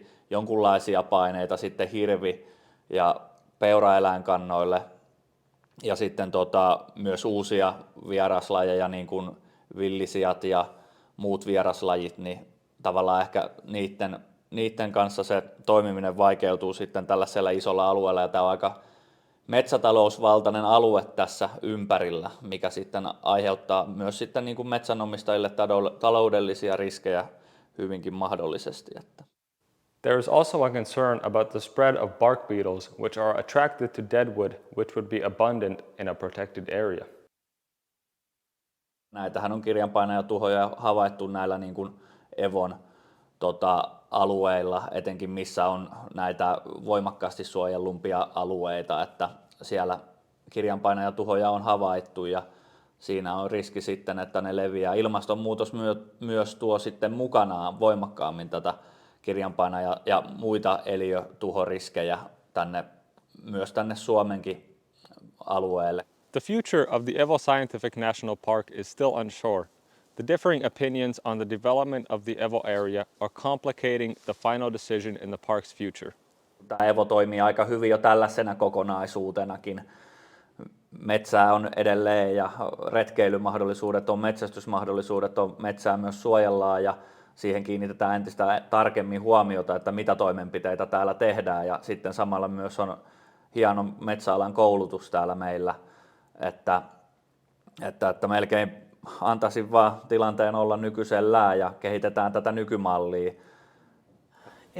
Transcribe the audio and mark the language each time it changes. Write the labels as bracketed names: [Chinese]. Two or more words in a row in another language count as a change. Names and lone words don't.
[Finnish] jonkunlaisia paineita sitten hirvi- ja peuraeläinkannoille, ja sitten myös uusia vieraslajeja, niin kuin villisijat ja muut vieraslajit, niin tavallaan ehkä niiden kanssa se toimiminen vaikeutuu sitten tällaisella isolla alueella, ja tämä on aika metsätalousvaltainen alue tässä ympärillä, mikä sitten aiheuttaa myös sitten niin kuin metsänomistajille taloudellisia riskejä hyvinkin mahdollisesti. [English] There is also a concern about the spread of bark beetles which are attracted to deadwood, which would be abundant in a protected area. [Finnish] Näitähän on kirjanpainajatuhoja havaittu näillä niin kuin Evon alueilla, etenkin missä on näitä voimakkaasti suojellumpia alueita, että siellä kirjanpainajatuhoja on havaittu, ja siinä on riski sitten, että ne leviää. Ilmastonmuutos myös tuo sitten mukanaan voimakkaammin tätä kirjanpainaja- ja muita eliötuhoriskejä myös tänne Suomenkin alueelle. [English] The future of the Evo Scientific National Park is still unsure. The differing opinions on the development of the Evo area are complicating the final decision in the park's future. [Finnish] Tämä Evo toimii aika hyvin jo tällaisena kokonaisuutenakin. Metsää on edelleen ja retkeilymahdollisuudet on, metsästysmahdollisuudet on, metsää myös suojellaan ja siihen kiinnitetään entistä tarkemmin huomiota, että mitä toimenpiteitä täällä tehdään, ja sitten samalla myös on hieno metsäalan koulutus täällä meillä, että melkein antaisin vaan tilanteen olla nykyisellään ja kehitetään tätä nykymallia.